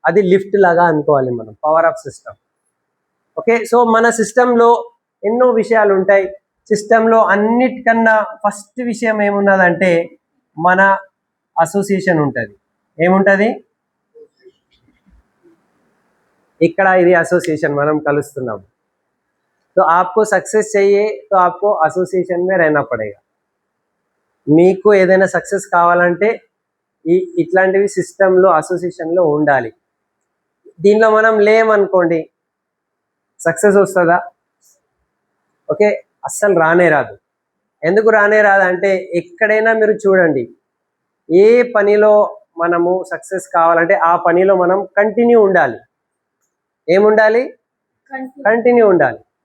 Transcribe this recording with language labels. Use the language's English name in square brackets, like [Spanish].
[Telugu] అది లిఫ్ట్ లాగా అనుకోవాలి మనం, power of system. Okay, so మన సిస్టంలో ఎన్నో విషయాలు ఉంటాయి. సిస్టంలో అన్నిటికన్నా ఫస్ట్ విషయం ఏమున్నదంటే మన అసోసియేషన్ ఉంటుంది. ఏముంటుంది ఇక్కడ, ఇది అసోసియేషన్, మనం కలుస్తున్నాం. [Hindi] तो आपको सक्सेस चाहिए तो आपको అసోసియేషన్ में रहना पड़ेगा. [Telugu] మీకు ఏదైనా సక్సెస్ కావాలంటే ఇట్లాంటివి సిస్టంలో అసోసియేషన్లో ఉండాలి. దీనిలో మనం లేమనుకోండి సక్సెస్ వస్తుందా? ఓకే, అస్సలు రానే రాదు. ఎందుకు రానే రాదు అంటే ఎక్కడైనా మీరు చూడండి, ఏ పనిలో మనము సక్సెస్ కావాలంటే ఆ పనిలో మనం కంటిన్యూ ఉండాలి. ఏముండాలి? కంటిన్యూ ఉండాలి.